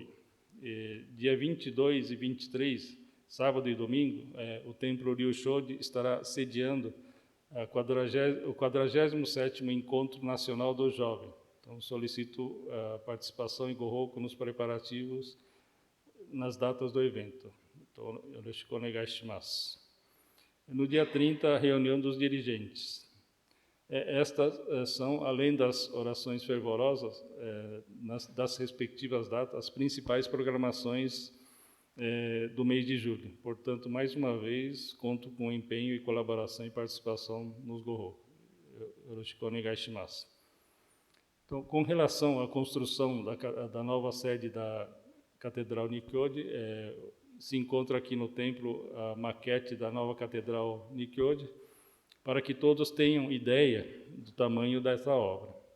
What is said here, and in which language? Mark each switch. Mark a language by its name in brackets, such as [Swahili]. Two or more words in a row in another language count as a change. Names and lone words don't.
[Portuguese] Dia 22 e 23, sábado e domingo, o Templo Ryushoji estará sediando o 47º Encontro Nacional do Jovem. Então, solicito a participação em Gohoku nos preparativos nas datas do evento. Então, [Japanese] よろしくお願いします. [Portuguese] No dia 30, a reunião dos dirigentes. Estas são, além das orações fervorosas, das respectivas datas, as principais programações do mês de julho. Portanto, mais uma vez, conto com empenho e colaboração e participação nos Gohoku. [Japanese] よろしくお願いします. [Portuguese] Então, com relação à construção da nova sede da Catedral Nikkyoji, se encontra aqui no templo a maquete da nova Catedral Nikkyoji, para que todos tenham ideia do tamanho dessa obra.